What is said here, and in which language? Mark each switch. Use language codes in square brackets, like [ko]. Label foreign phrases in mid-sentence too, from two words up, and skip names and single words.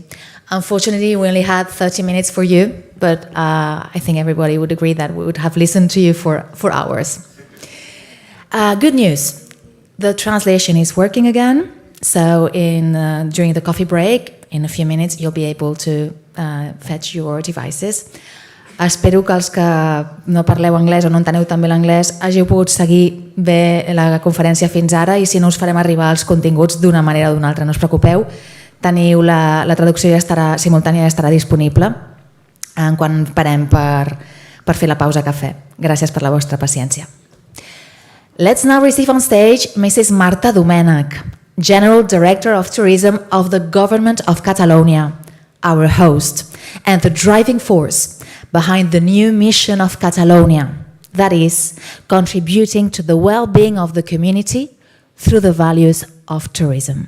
[en] Unfortunately, we only had 30 minutes for you, but I think everybody would agree that we would have listened to you for hours. Good news. The translation is working again. So during the coffee break, in a few minutes, you'll be able to fetch your devices. [ca] Espero que els que no parleu anglès o no enteneu tan bé l'anglès hàgiu pogut seguir bé la conferència fins ara i si no us farem arribar els continguts d'una manera o d'una altra. No us preocupeu, teniu la traducció simultània ja estarà disponible quan parem per fer la pausa cafè. Gràcies per la vostra paciència. [en] Let's now receive on stage Mrs. Marta Domènech, General Director of Tourism of the Government of Catalonia, our host, and the driving force behind the new mission of Catalonia, that is, contributing to the well-being of the community through the values of tourism.